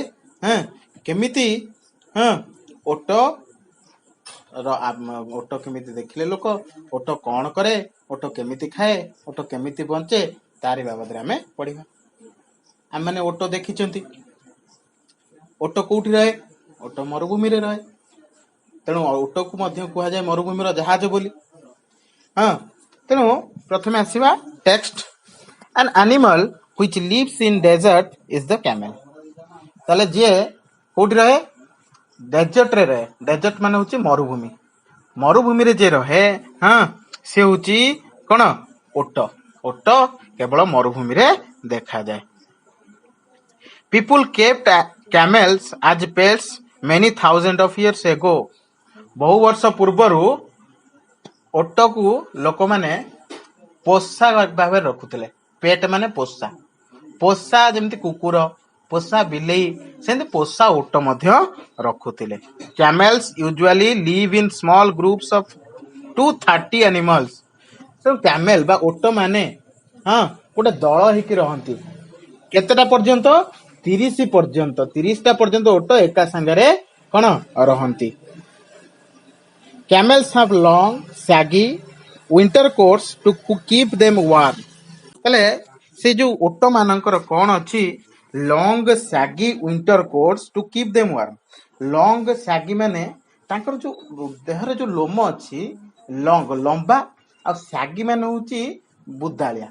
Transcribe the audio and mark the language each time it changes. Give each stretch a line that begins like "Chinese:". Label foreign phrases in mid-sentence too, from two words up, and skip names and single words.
Odia: କେମିତି ଓଟ ଓଟ କେମିତି ଦେଖିଲେ ଲୋକ, ଓଟ କଣ କରେ, ଓଟ କେମିତି ଖାଏ, ଓଟ କେମିତି ବଞ୍ଚେ, ତାରି ବାବଦରେ ଆମେ ପଢିବା। ଆମେ ଓଟ ଦେଖିଛନ୍ତି। ଓଟ କୋଉଠି ରହେ? ଓଟ ମରୁଭୂମିରେ ରହେ। ତେଣୁ ଓଟକୁ ମଧ୍ୟ କୁହାଯାଏ ମରୁଭୂମିର ଜାହାଜ ବୋଲି। ତେଣୁ ପ୍ରଥମେ ଆସିବା ଟେକ୍ସଟ।
English: An animal which lives in desert is the camel.
Odia: ତାହେଲେ ଯିଏ କୋଉଠି ରହେ? ଡେଜର୍ଟରେ ରହେ। ଡେଜର୍ଟ ମାନେ ହଉଛି ମରୁଭୂମି। ମରୁଭୂମିରେ ଯିଏ ରହେ ସେ ହଉଛି କଣ? ଓଟ। ଓଟ କେବଳ ମରୁଭୂମିରେ ଦେଖାଯାଏ।
English: People kept camels as pets many thousands of years ago.
Odia: ବହୁ ବର୍ଷ ପୂର୍ବରୁ ଓଟକୁ ଲୋକମାନେ ପୋଷା ଭାବରେ ରଖୁଥିଲେ। ପେଟ ମାନେ ପୋଷା। ପୋଷା ଯେମିତି କୁକୁର, ପୋଷା ବିଲେଇ, ସେମିତି ପୋଷା ଓଟ ମଧ୍ୟ ରଖୁଥିଲେ।
English: Camels usually live in small groups of 230 animals.
Odia: କ୍ୟାମେଲ ବା ଓଟ ମାନେ ଗୋଟେ ଦଳ ହେଇକି ରହନ୍ତି। କେତେଟା ପର୍ଯ୍ୟନ୍ତ? 30 ପର୍ଯ୍ୟନ୍ତ। 30ଟା ପର୍ଯ୍ୟନ୍ତ ଓଟ ଏକା ସାଙ୍ଗରେ କଣ ରହନ୍ତି।
English: Camels have long, saggy winter coats to keep them warm.
Odia: ତାହେଲେ ସେ ଯୋଉ ଓଟ ମାନଙ୍କର କଣ ଅଛି?
English: long saggy winter coats to keep them warm. long saggy
Odia: ମାନେ ତାଙ୍କର ଯୋଉ ଦେହରେ ଯୋଉ ଲୋମ ଅଛି ଲମ୍ବା, ଆଉ ସାଗି ମାନେ ହଉଛି ବୁଦାଳିଆ।